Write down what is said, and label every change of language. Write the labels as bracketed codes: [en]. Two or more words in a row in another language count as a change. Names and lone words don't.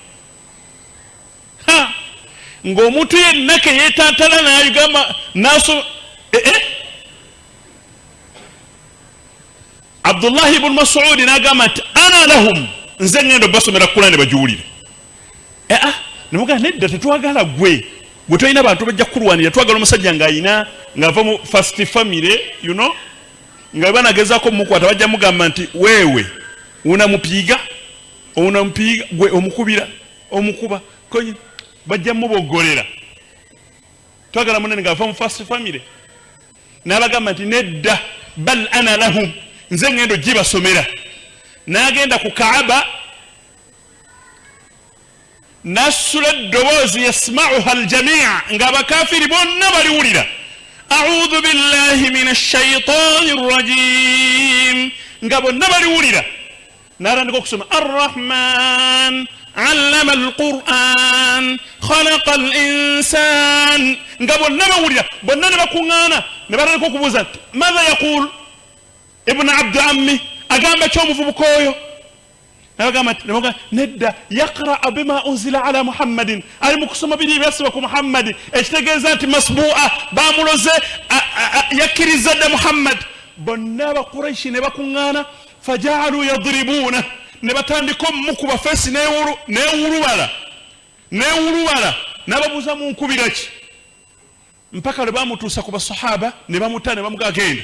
[lg] Ng'omuntu yenna ke yeetantala n'ayugamba n'asoma Abdullah ibn Mas'ud n'agamba nti [ar] أنا لهم, [lg] nze ngendo basomera Qur'an bagiwulire. Nemuga nedda tetwagala gwe tolina abantu bajja kulwanira, twagala omusajja ng'ava mu [en] first family, you know, [lg] nga banagezaako mukwata bajja mugamba nti [sw] wewe unamupiga [lg] gwe omukuba konyi bajja mubogolera. Twagala munene ng'ava mu [en] first family [lg] n'abagamba nti nedda [ar] بل أنا لهم, [lg] nze ngendo gibasomera. N'agenda ku Kaaba nasula eddoboozi [ar] يسمعها الجميع' [lg] ng'abakafiri bonna baliwulira. [ar] أعوذ بالله من الشيطان الرجيم, nga bonna baliwulira. [lg] N'atandika okusoma [ar] الرحمن علم القرآن خلق الإنسان, [lg] nga bonna bawulira, bonna ne bakuŋŋaana ne batandika okubuuza nti [ar] ماذا يقول ابن أم عبد, [lg] agamba ky'omuvubuka oyo? Nabagamba nedda [ar] يقرأ بما أنزل على محمد, [lg] ali mu kusoma biri ebyasibwa ku Muhammadi, ekitegeeza nti masbu'a, bamuloze yakkiriza dda Muhammad. Bonna abakuraishi ne bakuŋŋaana [ar] فجعلوا يضربونه, [lg] ne batandika omukuba feesi neewulubala n'ababuuza mu nkubira ki, mpaka lwe bamutuusa ku basahaba ne bamuta ne bamuga agenda.